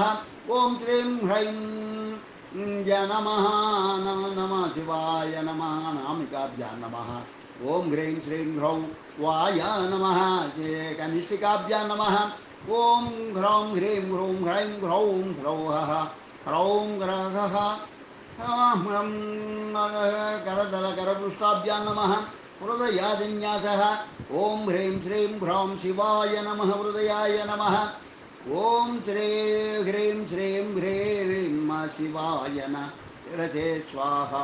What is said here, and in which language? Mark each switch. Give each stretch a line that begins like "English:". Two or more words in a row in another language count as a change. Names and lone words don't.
Sanskrit: ఓం శ్రీం హ్రైం నమః నమః శివాయ నమః నామికాభ్యాం నమః. ఓం హ్రీం శ్రీం హ్రౌం వాయ నమః కనిష్ఠికాభ్యాం నమః. ఓం హ్రౌం హ్రీం హ్రూం హ్రైం హ్రౌం హ్రౌః హ్రౌం గ్రహః करतलकरपृष्ठाभ्यां नमः. हृदयादिन्यासः. ओम ह्रीं श्रीं ह्रौं शिवाय नमः हृदयाय नमः. ओम श्री ह्रीं श्रीं ह्रीं शिवाय रसे स्वाहा.